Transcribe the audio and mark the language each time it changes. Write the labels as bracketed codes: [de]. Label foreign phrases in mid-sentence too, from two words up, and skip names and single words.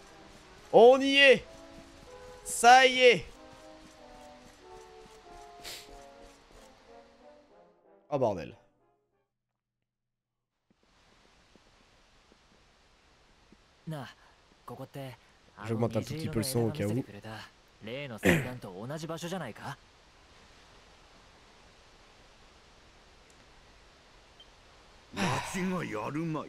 [fr] On y est! Ça y est! Oh bordel. J'augmente un tout petit peu le son au cas où. [ja] 例の戦艦と同じ場所じゃないか？間違いあるまい。